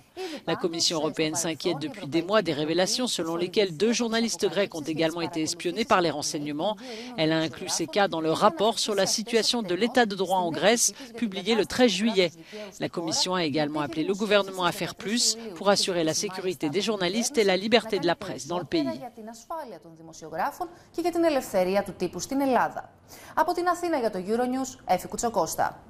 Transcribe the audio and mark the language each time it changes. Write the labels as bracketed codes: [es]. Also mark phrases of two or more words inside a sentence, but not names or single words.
[fr] La Commission européenne s'inquiète depuis des mois des révélations selon lesquelles 2 journalistes grecs ont également été espionnés par les renseignements. Elle a inclus ces cas dans le rapport sur la situation de l'état de droit en Grèce, publié le 13 juillet. La Commission a également appelé le gouvernement à faire plus pour assurer la sécurité des journalistes et la liberté de la presse dans le pays. [el] Για την ασφάλεια των δημοσιογράφων και για την ελευθερία του τύπου στην Ελλάδα. Από την Αθήνα για το Euronews, Έφη Κουτσοκώστα.